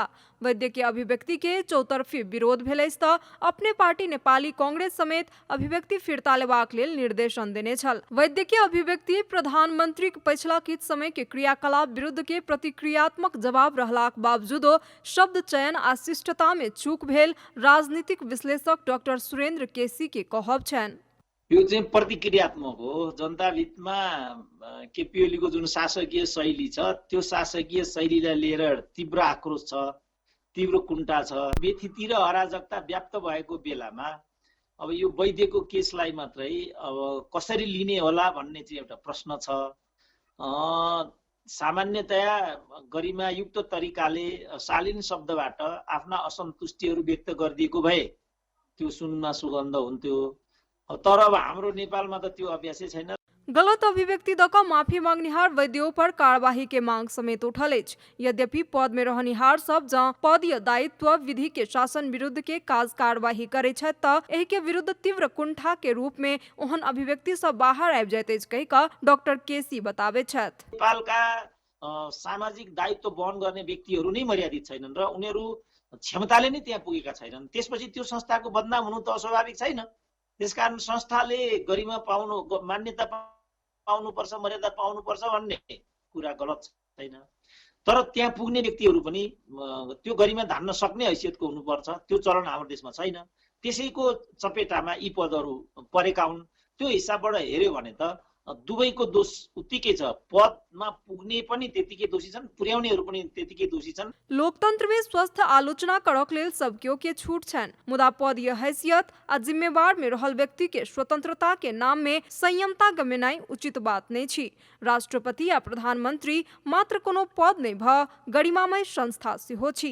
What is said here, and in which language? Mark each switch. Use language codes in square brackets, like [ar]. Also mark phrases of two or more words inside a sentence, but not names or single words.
[mai] वैद्य के अभिव्यक्ति के चौतरफी विरोध भेल अछि तऽ अपने पार्टी नेपाली कांग्रेस समेत अभिव्यक्ति फिरता लेबाक लेल निर्देशन देने छल। वैद्य के अभिव्यक्ति प्रधानमंत्री के पछिला किछ समय के क्रियाकलाप विरुद्ध के प्रतिक्रियात्मक जवाब रहलाक बावजूदो शब्द चयन आ शिष्टता में चूक भेल राजनीतिक विश्लेषक डाक्टर सुरेन्द्र केसी के कहब छन्। [ne] यो चाहिँ प्रतिक्रियात्मक हो। जनता बिचमा केपी ओलीको जुन शासकीय शैली छ त्यो शासकीय शैलीलाई लिएर तीव्र आक्रोश छ, तीव्र कुण्ठा छ, व्यथिति र अराजकता व्याप्त भएको बेलामा अब यो वैद्यको केसलाई मात्रै अब कसरी लिने होला भन्ने चाहिँ एउटा प्रश्न छ। सामान्यतया गरिमायुक्त तरिकाले शालीन शब्दबाट आफ्ना असन्तुष्टिहरू व्यक्त गरिदिएको भए त्यो सुनमा सुगन्ध हुन्थ्यो, तर अब हाम्रो नेपालमा त त्यो अभ्यासै छैन। गलत अभिव्यक्ति दऽ कऽ माफी मांगनिहार वैद्यों पर कार्यवाही के मांग समेत उठल अछि। यद्यपि पद में रहनिहार सब जँ पद या दायित्व विधि के शासन विरुद्ध के काज कार्यवाही करे छथि तऽ एहि के विरुद्ध तीव्र कुंठा के रूप में ओहन अभिव्यक्ति सब बाहर आबि जाइत अछि कहि कऽ डॉक्टर केसी बताबे छथि। नेपालका सामाजिक दायित्व वहन गर्ने व्यक्तिहरू नै मर्यादित छैनन् र उनीहरू क्षमताले नै त्यहाँ पुगेका छैनन्। त्यसपछि त्यो संस्थाको बदनाम हुनु त अस्वाभाविक छैन। त्यसकारण संस्थाले गरिमा पाउनु, मान्यता पाउनुपर्छ, मर्यादा पाउनुपर्छ भन्ने कुरा गलत छैन। तर त्यहाँ पुग्ने व्यक्तिहरू पनि त्यो गरिमा धान्न सक्ने हैसियतको हुनुपर्छ। त्यो चलन हाम्रो देशमा छैन। त्यसैको चपेटामा यी पदहरू परेका हुन्। त्यो हिसाबबाट हेर्यो भने त दुवैको दोष उत्तिकै छ। पदमा पुग्ने पनि त्यतिकै दोषी छन्, पुर्याउनेहरू पनि त्यतिकै दोषी छन्। [mai] लोकतंत्र में स्वस्थ आलोचना करक लेल सबकियो के छूट छन्, मुदा पद या हैसियत आ जिम्मेवार में रहल व्यक्ति के स्वतंत्रता के नाम में संयमता गमेनाइ उचित बात नहीं छी। राष्ट्रपति या प्रधानमंत्री मात्र कोनो पद नहीं भ गरिमामय संस्था सेहो छी।